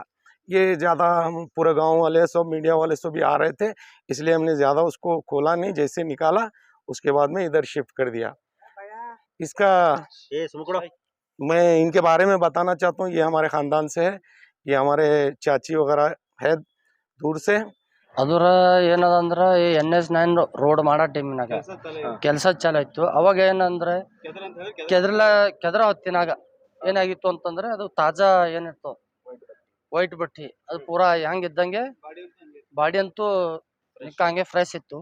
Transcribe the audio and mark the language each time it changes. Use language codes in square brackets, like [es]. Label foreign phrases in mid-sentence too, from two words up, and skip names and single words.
[ur] یہ زیادہ ہم پورے گاؤں والے سب, میڈیا والے سب بھی آ رہے تھے, اس لیے ہم نے زیادہ اس کو کھولا نہیں. جیسے نکالا اس کے بعد میں ادھر شفٹ کر دیا. اس کا میں ان کے بارے میں بتانا چاہتا ہوں, یہ ہمارے خاندان سے ہے, یہ ہمارے چاچی وغیرہ ہے دور سے. [kn] ಅದರ ಏನದಂದ್ರ ಈ NH9 ರೋಡ್ ಮಾಡೋ ಟೈಮಿನಾಗ ಕೆಲಸ ಚಾಲು ಇತ್ತು. ಅವಾಗ ಏನಂದ್ರೆ ಕೆದರ ಹೊತ್ತಿನಾಗ ಏನಾಗಿತ್ತು ಅಂತಂದ್ರೆ ಅದು ತಾಜಾ ಏನಿತ್ತು ವೈಟ್ ಬಟ್ಟಿ, ಅದು ಪೂರಾ ಹೆಂಗಿದ್ದಂಗೆ ಬಾಡಿ ಅಂತೂ ನಿಕ್ಕಂಗೆ ಫ್ರೆಶ್ ಇತ್ತು.